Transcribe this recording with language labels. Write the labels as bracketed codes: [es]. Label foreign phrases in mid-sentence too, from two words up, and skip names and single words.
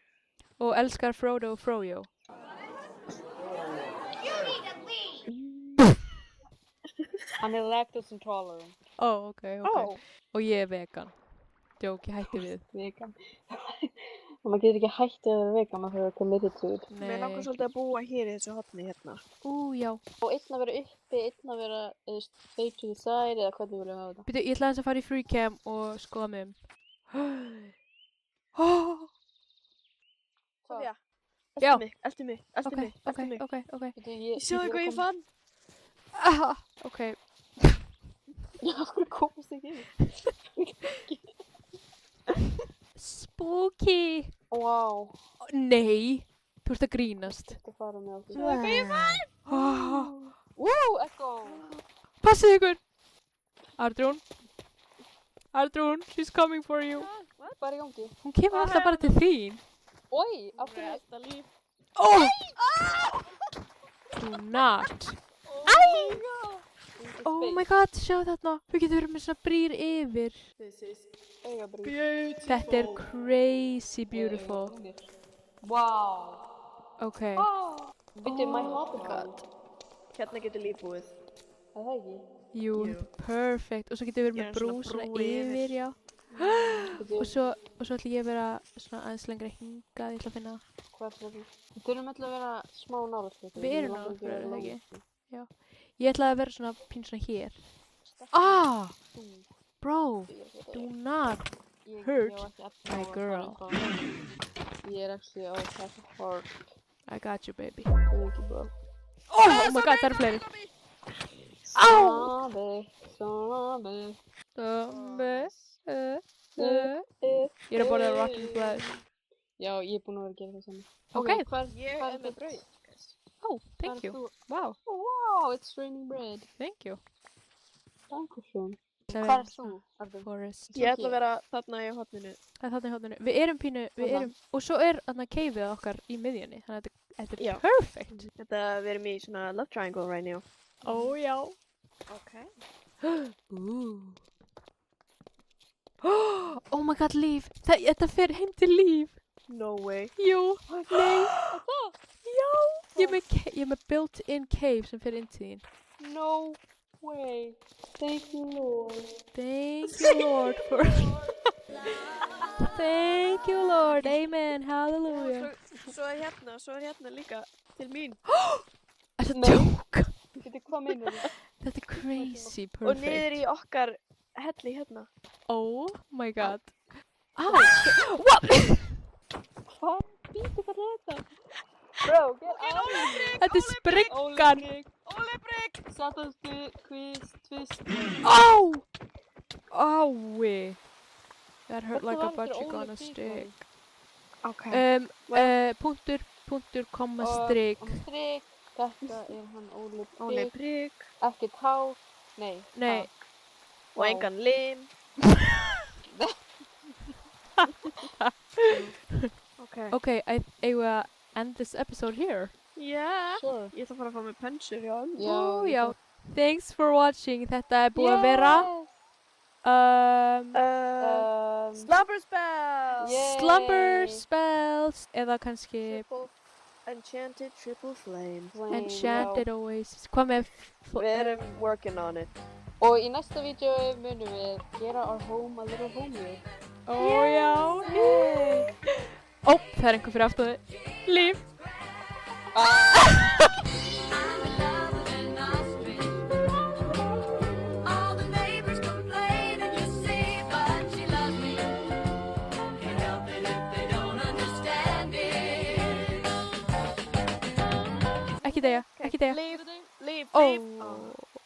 [is] Og elskar Frodo og Froyo. Hann er [en] lactose intolerant. [is] Ó, ok. Og ég er vegan. Jók, ég hætti við. Vegan. Og maður getur ekki hægt að vera vegan að það er [en] committed to it. [is] Mér langar svolítið að búa hér í þessu hotni hérna. Já. Og einn að vera uppi, einn að vera [en] straight to the side [is] eða hvernig viljum við hafa þetta? Býtu, ég ætla aðeins að fara í [en] free cam [is] og skoða mig um. Sofía, Já. eltu mig. Ok. Bíddu, Ég sjáðu hvað ég fann. Ok. Af hverju komast ekki inn? Spooky. Wow. Nei. Þú ert að grínast. Þetta fara með okkur. Sjáðu hvað ég fann. Wow, Echo! Passið ykkur. Ardrún, [en] she's coming for you. [is] Hvað er í gangi? Hún kemur alltaf bara til þín. Oi, af hverju? Alltaf líf. [en] Oh! Do not. Oh my god, [is] sjá þarna. Við getum verið með svona brýr yfir. Þetta er [en] crazy beautiful. [is] Wow. Ok. Bíddu, [en] my hobbit god. [is] Hérna getur líf búið. Er það ekki? Jú, Jú. þetta er perfect. Og svo getur við verið Gera með svona brú svona brú yfir. yfir, já. Bíddu, Og svo ætla ég að vera svona aðeins lengra hingað, ég ætla að finna það. Hvað er það? Við þurfum alltaf að vera smá nálægt ykkur. Við erum Mig langar nálægt ykkur, að er það gera ekki? langt. Ég ætla að vera svona pín svona hér. Ah! Þú, Bro, ég er [en] do [is] ekki- [en] not [is] ég- [en] hurt [is] ég á ekki efni á [en] my [is] að fara [en] girl. [is] eitthvað. Ég er actually á þetta hard. [en] I got you, baby. Thank you, bro. Oh my god, [is] það eru fleiri. Zombie, zombie. Ég er að borða [en] rotten flesh. [is] Já, ég er búin að vera að gera það saman. Ok. Ég Hvað er er með þitt? brauð. guys. [en] Oh, thank you. Wow, Oh, wow, it's raining bread. thank you. [de] Dankeschön. [is] Það Hvað er þú, Arður? Forest. Ég ætla að vera þarna í hotninu. Það er þarna í hóttinu. Við erum pínu, við Þarna. erum, og svo er þarna keifið okkar í miðjunni. Þannig að þetta Já. er perfect. Við erum í svona [en] love triangle right now. [is] Ó, já. Ok. Ooh. Oh my god, Líf. Þetta fer heim til Líf. [en] No way. [is] Jú. Nei. Já. Ég er með [en] built-in cave [is] sem fer inn til þín. [en] No way. Thank you, Lord. Thank you, Lord, for... Thank you, Lord. Amen. Hallelujah. [is] Svo er hérna líka til mín. Þetta Nei. djók. Veitu, hvað meinar þú? Þetta er crazy Og perfect. niður í okkar helli hérna. [en] Oh my god. Á. What? [is] Hvað? Býtu, hvað er þetta? [en] Bro, get out. [is] Þetta er spriggan. Ólebrygg. Satastu, twist. Ó. Ái. [en] That hurt [is] Þetta [en] like a [is] var eftir [en] budget on [is] Óli [en] a [is] Brík, [en] stick. [is] Ok. Punktur, komma, Og- strik. og strik. Þetta er hann Óli Óli Brík. prigg. Ekki tá. Nei. Nei. tak. Og engan lim. Ok. Okay, eigum við að [en] end this episode here. Yeah. Sure. [is] Ég ætla að fara að fá mig pensur, já. Ó, já. [en] Thanks for watching. [is] Þetta er búið að vera [en] Slumber spell. Yay. slumber spells [is] eða kannski [en] Enchanted triple flame. enchanted oasis. [is] Hvað með Við erum [en] working on it. [is] Og í næsta vídeo munum við gera [en] our home a little homey. [is] Ó, já. Ó, það er einhver fyrir aftan þig. Líf. [en] All the neighbors complain and you see, but she loves me. Can't help it if they don't understand it. [is] Ekki deyja, ekki deyja. [en] Leave. [is] Ó.